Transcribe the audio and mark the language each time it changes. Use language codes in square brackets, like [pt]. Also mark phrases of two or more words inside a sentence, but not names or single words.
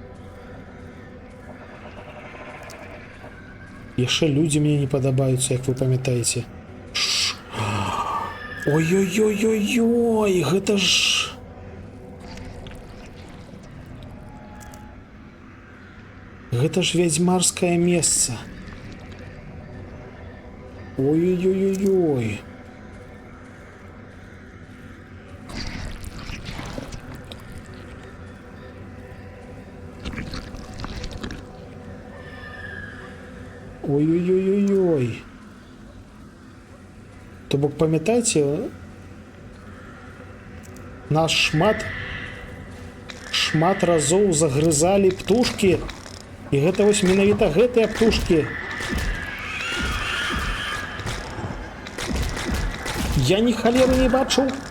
[be] Яшчэ людзі мне не падабаюцца, як вы памятаеце. Ой-ой-ой-ой-ой, гэта ж... Гэта ж вядзьмарскае месца. Ой-ой-ой-ой-ой. Ой-ой-ой-ой-ой. То бок, памятаеце, нас шмат разоў загрызалі птушкі. І гэта вось менавіта гэтыя птушкі. Я ні халеры не бачу.